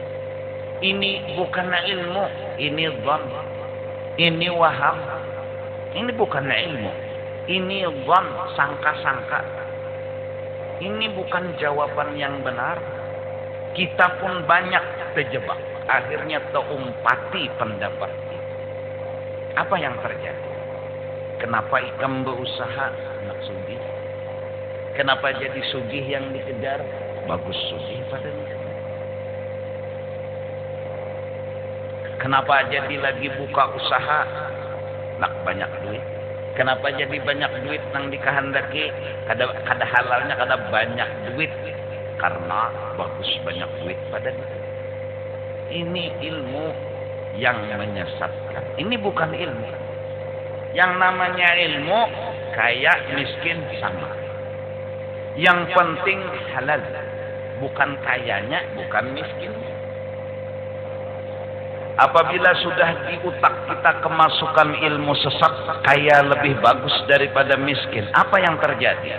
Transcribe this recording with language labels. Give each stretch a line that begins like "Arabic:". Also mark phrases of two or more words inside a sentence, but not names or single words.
Indonesian: Ini bukan ilmu, ini dhon, ini waham. Ini bukan ilmu, ini dhon, sangka-sangka. Ini bukan jawaban yang benar. Kita pun banyak terjebak. Akhirnya terumpati pendapat itu. Apa yang terjadi?
Banjar: Kenapa ikam berusaha nak sugih?
Indonesian: Kenapa jadi sugih yang dikejar?
Banjar: Bagus sugih pada miskin. Kenapa jadi lagi buka usaha nak banyak duit? Kenapa jadi banyak duit nang dikehendaki? Kada halalnya kada banyak duit. Karena bagus banyak duit pada itu.
Indonesian: Ini ilmu yang menyesatkan. Ini bukan ilmu. Yang namanya ilmu, kaya miskin sama. Yang penting halal. Bukan kayanya, bukan miskinnya. Apabila sudah di otak kita kemasukan ilmu sesat, kaya lebih bagus daripada miskin, apa yang terjadi?